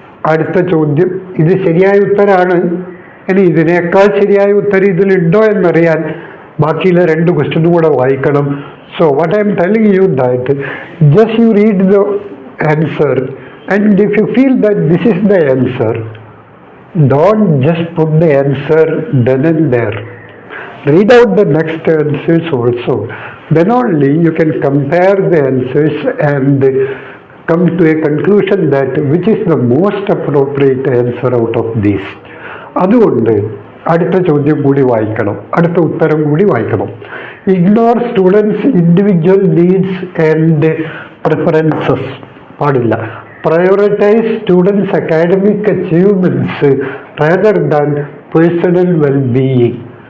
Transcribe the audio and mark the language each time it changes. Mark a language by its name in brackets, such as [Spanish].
[Malayalam] അടുത്ത ചോദ്യം, ഇത് ശരിയായ ഉത്തരമാണ്. ഇനി ഇതിനേക്കാൾ ശരിയായ ഉത്തരം ഇതിലുണ്ടോ എന്നറിയാൻ ബാക്കിയുള്ള 2 ക്വസ്റ്റ്യനും കൂടെ വായിക്കണം. [English] So what I'm telling you that just you read the answer and if you feel that this is the answer, don't just put the answer then and there. Read out the next answers also. Then only you can compare the answers and come to a conclusion that which is the most appropriate answer out of these. [Malayalam] അതുകൊണ്ട് അടുത്ത ചോദ്യം കൂടി വായിക്കണം, അടുത്ത ഉത്തരം കൂടി വായിക്കണം. [English] ignore students individual needs and preferences [Malayalam] പാടില്ല. [English] Prioritise students academic achievements rather than personal wellbeing.